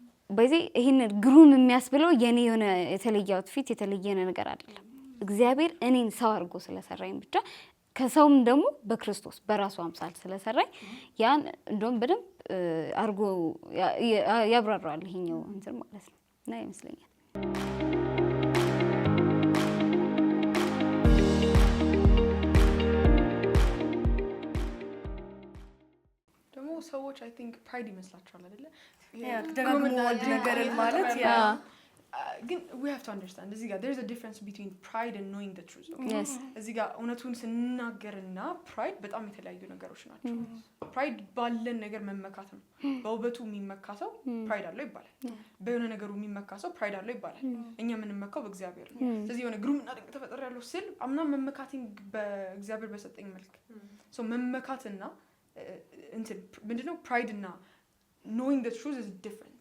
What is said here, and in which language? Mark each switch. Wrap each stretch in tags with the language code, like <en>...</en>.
<am>በዚህ ይሄን ግሩም የሚያስብለው የኔ የሆነ የተለየ አውትፊት የተለየ ነገር አይደለም። እግዚአብሔር እኔን ሰው አድርጎ ስለሰራኝ ብቻ ከሰውም ደግሞ በክርስቶስ በራሱ አምሳል ስለሰራኝ ያን እንደውም በደንብ አድርጎ ያብራራዋል ይሄኛው እንትን ማለት ነው እና ይመስለኛል ሰዎች</am> <en>አይ ቲንክ</en> <am>ፕራይድ ይመስላቸዋል አይደለ? ደጋግሞ አንድ ነገርን ማለት</am> <en>ግን we have to understand</en> <am>እዚህ ጋር</am> <en>there's a difference between pride and knowing the truth.</en> <am>እዚህ ጋር እውነቱን ስንናገርና ፕራይድ በጣም የተለያዩ ነገሮች ናቸው። ፕራይድ ባለን ነገር መመካት ነው። በውበቱ የሚመካ ሰው ፕራይድ አለው ይባላል። በሆነ ነገሩ የሚመካ ሰው ፕራይድ አለው ይባላል። እኛ የምንመካው በእግዚአብሔር ነው። ስለዚህ የሆነ ግሩምና ድንቅ ተፈጥሬያለሁ ስል አምና መመካቴን በእግዚአብሔር በሰጠኝ መልክ ሶ መመካትና እንትን ምንድነው ፕራይድ እና</am> <en>knowing the truth is different.</en>